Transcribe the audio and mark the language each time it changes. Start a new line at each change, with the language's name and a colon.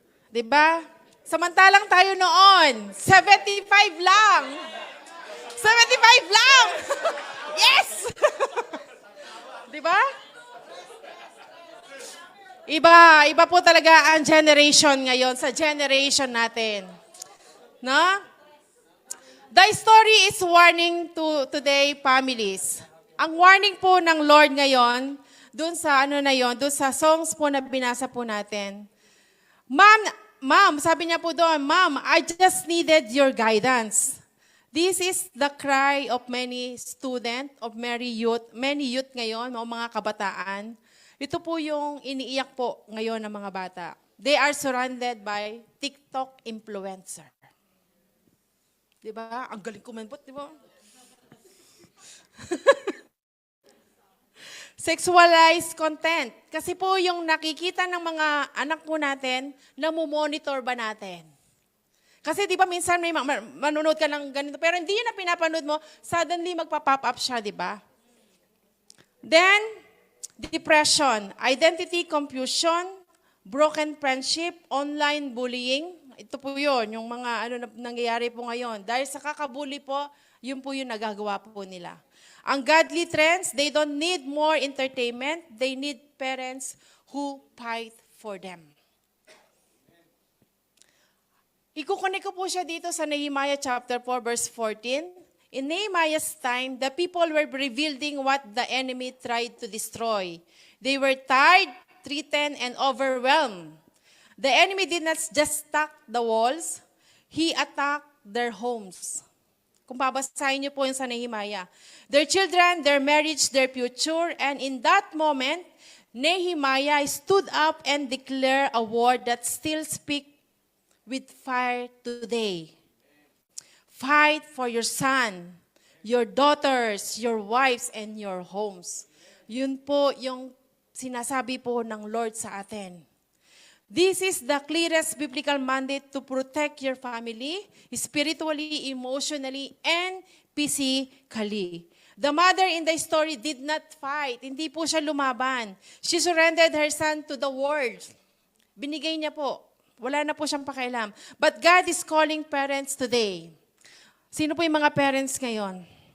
Filipino: Diba? Samantalang tayo noon, 75 lang. 75 lang! Yes! Diba? Iba po talaga ang generation ngayon sa generation natin. No?
English: The story is warning to today families.
Filipino: Ang warning po ng Lord ngayon, dun sa dun sa songs po na binasa po natin.
English: Ma'am,
Filipino: sabi niya po doon,
English: Ma'am, I just needed your guidance. This is the cry of many student, of many youth
Filipino: ngayon, mga kabataan. Ito po yung iniiyak po ngayon ng mga bata.
English: They are surrounded by TikTok influencer.
Filipino: Diba? Ang galing kumampot, diba?
English: Sexualized content.
Filipino: Kasi po yung nakikita ng mga anak po natin, namumonitor ba natin? Kasi di ba minsan may manonood ka ng ganito, pero hindi yun na pinapanood mo, suddenly magpa-pop up siya, di ba?
English: Then, depression, identity confusion, broken friendship, online bullying.
Filipino: Ito po yun, yung mga nangyayari po ngayon. Dahil sa kakabully po, yun po yung nagagawa po nila.
English: Ang godly trends, they don't need more entertainment. They need parents who fight for them.
Filipino: Ikukunik ko po siya dito sa Nehemiah chapter 4, verse 14.
English: In Nehemiah's time, the people were rebuilding what the enemy tried to destroy. They were tired, threatened, and overwhelmed. The enemy did not just attack the walls, he attacked their homes.
Filipino: Kung babasahin niyo po yung sa Nehemiah.
English: Their children, their marriage, their future, and in that moment, Nehemiah stood up and declared a word that still speaks with fire today. Fight for your son, your daughters, your wives, and your homes.
Filipino: Yun po yung sinasabi po ng Lord sa atin.
English: This is the clearest biblical mandate to protect your family, spiritually, emotionally, and physically. The mother in the story did not fight.
Filipino: Hindi po siya lumaban.
English: She surrendered her son to the world.
Filipino: Binigay niya po. Wala na po siyang pakialam.
English: But God is calling parents today.
Filipino: Sino po yung mga parents ngayon?